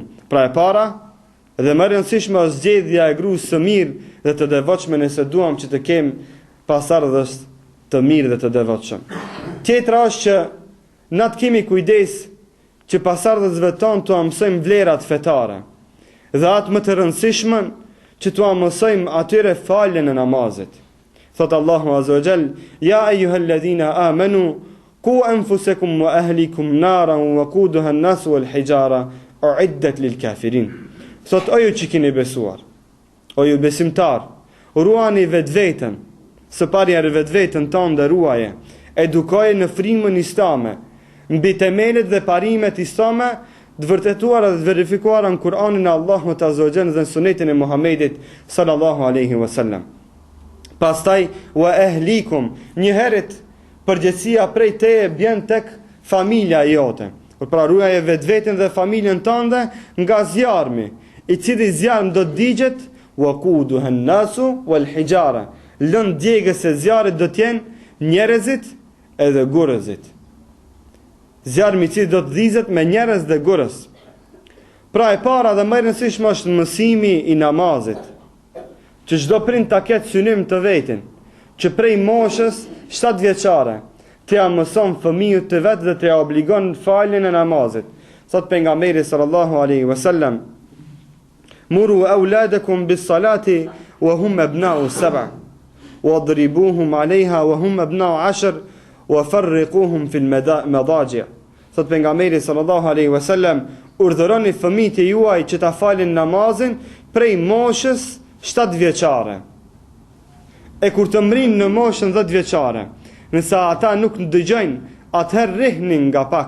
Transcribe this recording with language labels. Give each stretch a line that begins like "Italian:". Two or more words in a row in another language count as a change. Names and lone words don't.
Albanian: Pra e para, dhe më rëndësishme është zgjedhja e gruas së mirë dhe të devotshme nëse duam që të kem pasardhës të mirë dhe të devotshëm. Tjetra është që na të kemi kujdes që pasardhësve tonë t'u mësojmë vlerat fetare. Dhe atë më të rëndësishmen që t'u mësojmë atyre faljen e namazit. Thot Allahu
Arabic: عز وجل: يا أيها الذين آمنوا قوا أنفسكم وأهليكم نارا وقودها الناس والحجارة أعدت للكافرين."
Albanian: Thot o ju që keni besuar, o ju besimtar, ruani vetveten, së pari vetveten tonë dhe ruaje, edukoje në frymën islame, mbi temelet dhe parimet islame, të vërtetuara dhe të verifikuara në Kur'anin e Allahut
Arabic: عز وجل
Albanian: dhe në Sunetin e Muhamedit
Arabic: صلى الله عليه وسلم.
Albanian: Pastaj
Arabic: وأهليكم,
Albanian: një herët përgjegjësia prej teje bjen tek familja jote. Pra ruaje vetveten dhe familjen tënde nga zjarmi, i cili zjarm do të digjet
Arabic: وقودها الناس والحجارة.
Albanian: Lënd djegës e zjarrit do të jenë njerëzit edhe gurëzit. Zjarmi i cili do të dhizet me njerëz dhe gurës. Pra e para dhe më e rëndësishme është mësimi i namazit, që çdo prind ta ketë synim të vetin, që prej moshës 7 vjeçare të ja mëson fëmijët të vetë dhe të ja obligon faljen e namazit. Thot pejgamberi
Arabic: صلى الله عليه وسلم مروا أولادكم بالصلاة وهم أبناء 7 واضربوهم عليها وهم أبناء 10 وفرقوهم في المضاجع'."
Albanian: Thot pejgamberi
Arabic: صلى الله عليه وسلم:
Albanian: "Urdhëroni fëmijët e juaj që ta falin namazin prej moshës 7 vjeçare. E kur të mrinë në moshën 10 vjeçare, nëse ata nuk dëgjojnë, atëherë rihnin nga pak.